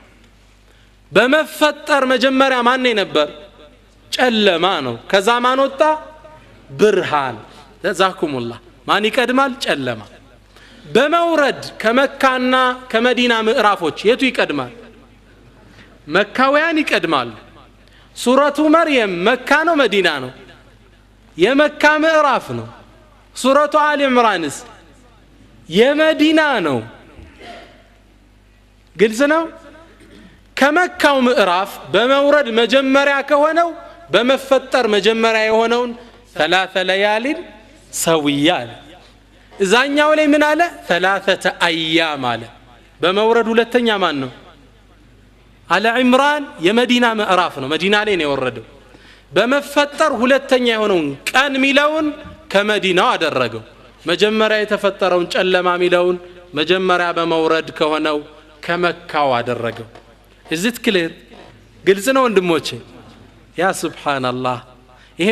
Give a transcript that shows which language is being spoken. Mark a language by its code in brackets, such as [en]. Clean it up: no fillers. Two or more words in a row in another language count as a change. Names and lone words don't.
[am] በመፈጠር መጀመሪያ ማን ነበር ጨለማ ነው ከዛ ማን ወጣ ብርሃን ተዛኩሙላህ ማን ይቀድማል ጨለማ በመውረድ ከመካና ከመዲና ምዕራፎች የቱ ይቀድማል መካውያን ይቀድማል ሱረቱ መርየም መካ ነው መዲና ነው የመካ ምዕራፍ ነው ሱረቱ አሊ ኢምራንስ የመዲና ነው ግልጽ ነው ከመካው ምዕራፍ በመውረድ መጀመሪያ ከሆነው በመፈጠር መጀመሪያ የሆነውን [ar] ثلاث ليال سويا [am] እዛኛው ላይ ምን አለ [ar] ثلاثه ايام [am] አለ በመውረድ ሁለተኛ ማን ነው አለ ዒምራን የመዲና ምዕራፍ ነው መዲና ላይ ነው የወረደው በመፈጠር ሁለተኛ የሆነውን ቀን ሚለውን ከመዲናው አደረገው መጀመሪያ የተፈጠረውን ጨለማ ሚለውን መጀመሪያ በመውረድ ከሆነው ከመካው አደረገው እዚህ ክሊር ግልጽ ነው ወንድሞቼ ያ ሱብሃንአላህ ይሄን